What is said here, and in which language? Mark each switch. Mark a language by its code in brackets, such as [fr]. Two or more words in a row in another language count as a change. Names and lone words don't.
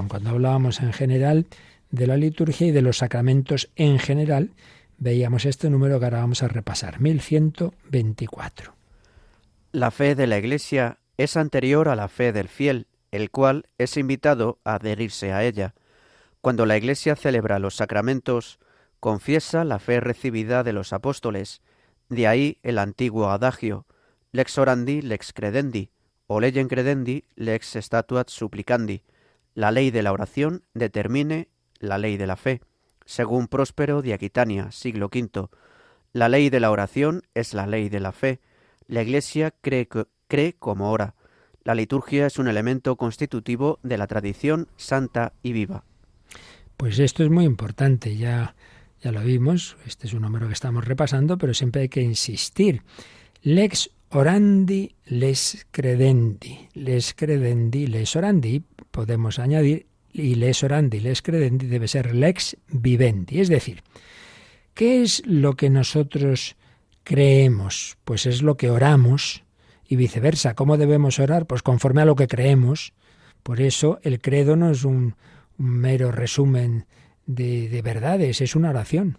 [es] Cuando hablábamos en general de la liturgia y de los sacramentos en general, veíamos este número que ahora vamos a repasar, 1124. La fe de la Iglesia es anterior a la fe del fiel, el cual es invitado a adherirse a ella. Cuando la Iglesia celebra los sacramentos, confiesa la fe recibida de los apóstoles. De ahí el antiguo adagio, [la] lex orandi, lex credendi, [es] o [la] legem credendi, lex statuat supplicandi. [es] La ley de la oración determine la ley de la fe. Según Próspero de Aquitania, siglo V. La ley de la oración es la ley de la fe. La Iglesia cree como ora. La liturgia es un elemento constitutivo de la tradición santa y viva. Pues esto es muy importante, ya lo vimos, este es un número que estamos repasando, pero siempre hay que insistir. [la] Lex orandi, les credendi, les orandi, [es] podemos añadir, y [la] les orandi, les credendi [es] debe ser [la] lex vivendi. [es] Es decir, ¿qué es lo que nosotros creemos? Pues es lo que oramos y viceversa. ¿Cómo debemos orar? Pues conforme a lo que creemos. Por eso el credo no es un mero resumen de verdades, es una oración.